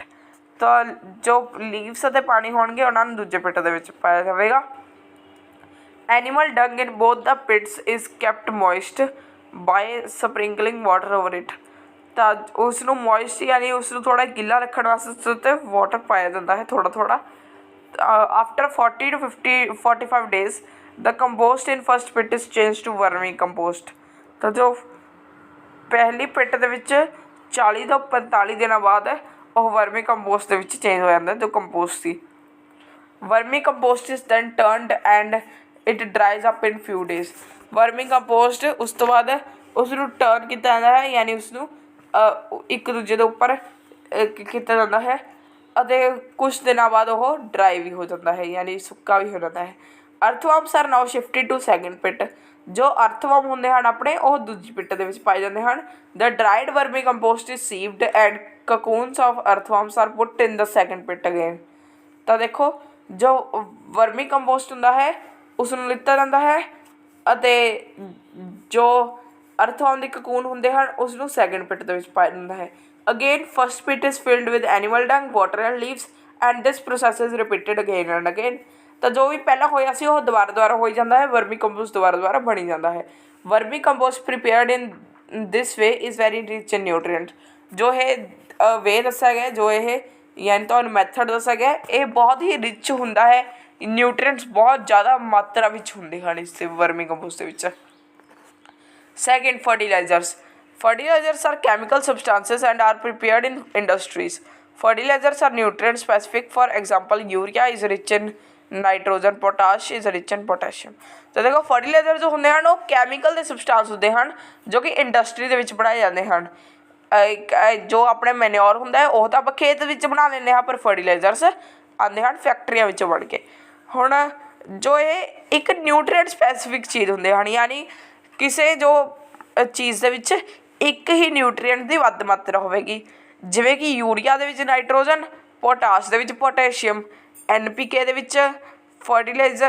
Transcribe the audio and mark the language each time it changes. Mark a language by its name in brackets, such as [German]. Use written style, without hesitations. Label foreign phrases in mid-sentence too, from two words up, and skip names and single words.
[Punjabi] ਤਾਂ ਜੋ ਲੀਵਸ ਅਤੇ ਪਾਣੀ ਹੋਣਗੇ ਉਹਨਾਂ ਨੂੰ ਦੂਜੇ ਪਿਟ ਦੇ ਵਿੱਚ ਪਾਇਆ ਜਾਵੇਗਾ। [English] Animal dung in both the pits is kept moist by sprinkling water over it. [Punjabi] ਤਾਂ ਉਸ ਨੂੰ ਮੋਇਸਟ ਯਾਨੀ ਉਸ ਨੂੰ ਥੋੜ੍ਹਾ ਗਿੱਲਾ ਰੱਖਣ ਵਾਸਤੇ ਉਸ ਉੱਤੇ ਵਾਟਰ ਪਾਇਆ ਜਾਂਦਾ ਹੈ ਥੋੜ੍ਹਾ। [English] ਆਫਟਰ 40 to 45 days the compost in first pit is changed to vermi compost। [Punjabi] ਤਾਂ ਜੋ ਪਹਿਲੀ ਪਿੱਟ ਦੇ ਵਿੱਚ 40 ਤੋਂ 45 ਦਿਨਾਂ ਬਾਅਦ ਉਹ ਵਰਮੀ ਕੰਪੋਸਟ ਦੇ ਵਿੱਚ ਚੇਂਜ ਹੋ ਜਾਂਦਾ ਜੋ ਕੰਪੋਸਟ ਸੀ। [English] Vermi compost is then turned and it dries up in few days. [Punjabi] ਵਰਮੀ ਕੰਪੋਸਟ ਉਸ ਤੋਂ ਬਾਅਦ ਉਸ ਨੂੰ ਟਰਨ ਕੀਤਾ ਜਾਂਦਾ ਹੈ ਯਾਨੀ ਉਸ ਨੂੰ ਇੱਕ ਦੂਜੇ ਦੇ ਉੱਪਰ ਕੀਤਾ ਜਾਂਦਾ ਹੈ ਅਤੇ ਕੁਛ ਦਿਨਾਂ ਬਾਅਦ ਉਹ ਡਰਾਈ ਵੀ ਹੋ ਜਾਂਦਾ ਹੈ ਯਾਨੀ ਸੁੱਕਾ ਵੀ ਹੋ ਜਾਂਦਾ ਹੈ। [English] Earthworms are now shifted to second pit. [Punjabi] ਜੋ ਅਰਥਵਰਮ ਹੁੰਦੇ ਹਨ ਆਪਣੇ ਉਹ ਦੂਜੀ ਪਿੱਟ ਦੇ ਵਿੱਚ ਪਾਏ ਜਾਂਦੇ ਹਨ। [English] The dried vermi compost is sieved and cocoons of earthworms are put in the second pit again। [Punjabi] ਤਾਂ ਦੇਖੋ ਜੋ ਵਰਮੀ ਕੰਪੋਸਟ ਹੁੰਦਾ ਹੈ ਉਸ ਨੂੰ ਲਿੱਤਾ ਜਾਂਦਾ ਹੈ ਅਤੇ ਜੋ ਅਰਥਵਰਮ ਦੇ ਕਕੂਨ ਹੁੰਦੇ ਹਨ ਉਸ ਨੂੰ ਸੈਕਿੰਡ ਪਿਟ ਦੇ ਵਿੱਚ ਪਾਇਆ ਜਾਂਦਾ ਹੈ। [English] Again first pit is filled with animal dung water and leaves and this process is repeated again and again. [Punjabi] ਤਾਂ ਜੋ ਵੀ ਪਹਿਲਾਂ ਹੋਇਆ ਸੀ ਉਹ ਦੁਬਾਰਾ ਹੋਈ ਜਾਂਦਾ ਹੈ। ਵਰਮੀ ਕੰਪੋਸਟ ਦੁਬਾਰਾ ਬਣੀ ਜਾਂਦਾ ਹੈ। [English] Vermi compost prepared in this way is very rich in nutrient. [Punjabi] ਜੋ ਇਹ ਵੇ ਦੱਸਿਆ ਗਿਆ, ਜੋ ਇਹ ਯਾਨੀ ਤੁਹਾਨੂੰ ਮੈਥਡ ਦੱਸਿਆ ਗਿਆ, ਇਹ ਬਹੁਤ ਹੀ ਰਿਚ ਹੁੰਦਾ ਹੈ, ਨਿਊਟਰੀਐਂਟਸ ਬਹੁਤ ਜ਼ਿਆਦਾ ਮਾਤਰਾ ਵਿੱਚ ਹੁੰਦੇ ਹਨ ਇਸ ਵਰਮੀ ਕੰਪੋਸਟ ਦੇ ਵਿੱਚ। [English] Second, fertilizers. Fertilizers are chemical substances and are prepared in industries. Fertilizers are nutrient specific. For example, urea is rich in nitrogen, potash is rich in potassium. [Punjabi] ਤਾਂ ਦੇਖੋ ਫਰਟੀਲਾਈਜ਼ਰ ਜੋ ਹੁੰਦੇ ਹਨ ਉਹ ਕੈਮੀਕਲ ਦੇ ਸਬਸਟੈਂਸ ਹੁੰਦੇ ਹਨ ਜੋ ਕਿ ਇੰਡਸਟਰੀ ਦੇ ਵਿੱਚ ਬਣਾਏ ਜਾਂਦੇ ਹਨ। ਜੋ ਆਪਣੇ ਮੈਨਿਓਰ ਹੁੰਦਾ ਹੈ ਉਹ ਤਾਂ ਆਪਾਂ ਖੇਤ ਵਿੱਚ ਬਣਾ ਲੈਂਦੇ ਹਾਂ, ਪਰ ਫਰਟੀਲਾਈਜ਼ਰਸ ਆਉਂਦੇ ਹਨ ਫੈਕਟਰੀਆਂ ਵਿੱਚ ਬਣ ਕੇ। ਹੁਣ ਜੋ ਇਹ ਇੱਕ ਨਿਊਟਰੀਐਂਟ ਸਪੈਸੀਫਿਕ ਚੀਜ਼ ਹੁੰਦੇ ਹਨ, ਯਾਨੀ ਕਿਸੇ ਜੋ ਚੀਜ਼ ਦੇ ਵਿੱਚ ਇੱਕ ਹੀ ਨਿਊਟਰੀਐਂਟ ਦੀ ਵੱਧ ਮਾਤਰਾ ਹੋਵੇਗੀ, ਜਿਵੇਂ ਕਿ ਯੂਰੀਆ ਦੇ ਵਿੱਚ ਨਾਈਟ੍ਰੋਜਨ, ਪੋਟਾਸ਼ ਦੇ ਵਿੱਚ ਪੋਟੈਸ਼ੀਅਮ, NPK ਦੇ ਵਿੱਚ ਫਰਟੀਲਾਈਜ਼ਰ।